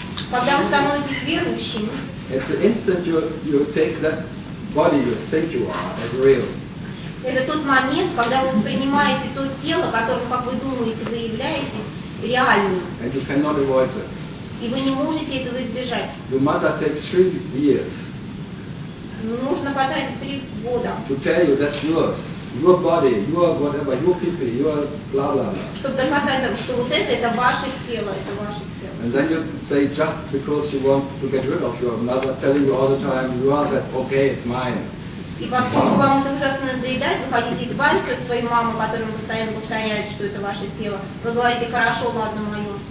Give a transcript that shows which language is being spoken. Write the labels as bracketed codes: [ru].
[ru] Когда вы становитесь верующим, [en] it's an instant you take that body you think you are as real. [ru] Это тот момент, когда вы принимаете то тело, которым, как вы думаете, вы являетесь, реальным. [en] And you cannot avoid it. [ru] И вы не можете этого избежать. [en] Your mother takes 3 years. [ru] Нужно потратить 3 года. [en] To tell you that's yours. Your body, your whatever, your people, your blah blah blah. [ru] Чтобы доказать вам, что вот это ваше тело, это ваше тело. [en] And then you say just because you want to get rid of your mother telling you all the time, you are that, okay, it's mine. [ru] И поскольку вам это ужасно надоедает, вы хотите избавиться от своей мамы, которая постоянно повторяет, что это ваше тело. Вы говорите, хорошо, ладно, мое.